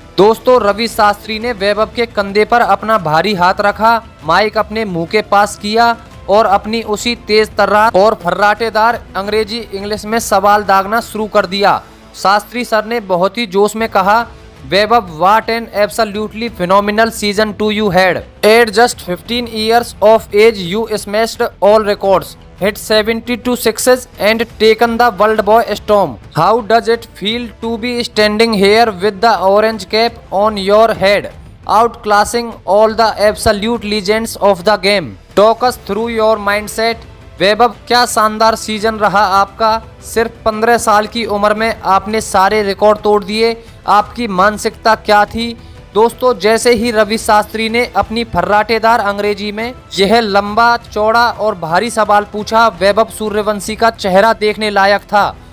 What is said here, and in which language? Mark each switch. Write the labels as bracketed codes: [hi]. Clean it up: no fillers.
[hi] दोस्तों, रवि शास्त्री ने वैभव के कंधे पर अपना भारी हाथ रखा, माइक अपने मुंह के पास किया और अपनी उसी तेज तर्रार और फर्राटेदार अंग्रेजी इंग्लिश में सवाल दागना शुरू कर दिया। शास्त्री सर ने बहुत ही जोश में कहा, वैभव, [en] What an absolutely phenomenal season 2 you had. At just 15 years of age you smashed all records, hit 72 sixes and taken the world by storm. How does it feel to be standing here with the orange cap on your head, outclassing all the absolute legends of the game? Talk us through your mindset. [hi] वैभव, क्या शानदार season रहा आपका। सिर्फ 15 साल की उम्र में आपने सारे रिकॉर्ड तोड़ दिए। आपकी मानसिकता क्या थी। दोस्तों, जैसे ही रवि शास्त्री ने अपनी फर्राटेदार अंग्रेजी में यह लंबा चौड़ा और भारी सवाल पूछा, वैभव सूर्यवंशी का चेहरा देखने लायक था।